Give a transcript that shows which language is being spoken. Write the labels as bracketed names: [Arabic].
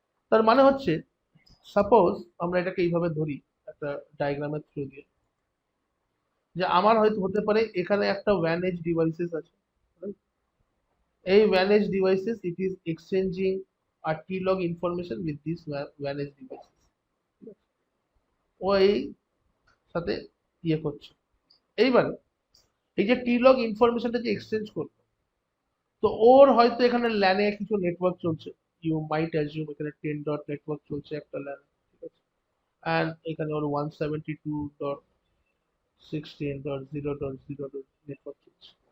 [Bangla] তার মানে হচ্ছে, সাপোজ আমরা এটাকে এইভাবে ধরি একটা ডায়াগ্রামের থ্রু দিয়ে, যে আমার হয়তো হতে পারে এখানে একটা WAN edge ডিভাইসেস আছে। [English] এই WAN edge devices, it is exchanging a T-log information with these WAN edge devices. [Bangla] ও এই সাথে ইয়ে করছে। এইবারে এই যে T-log ইনফরমেশনটা যে এক্সচেঞ্জ করবে, তো ওর হয়তো এখানে ল্যানে কিছু নেটওয়ার্ক চলছে। [English] you might assume [Bangla] এখানে 10 ডট নেটওয়ার্ক চলছে একটা ল্যানে, ঠিক আছে? অ্যান্ড এখানে ওর 172.16.0.0 নেটওয়ার্ক চলছে।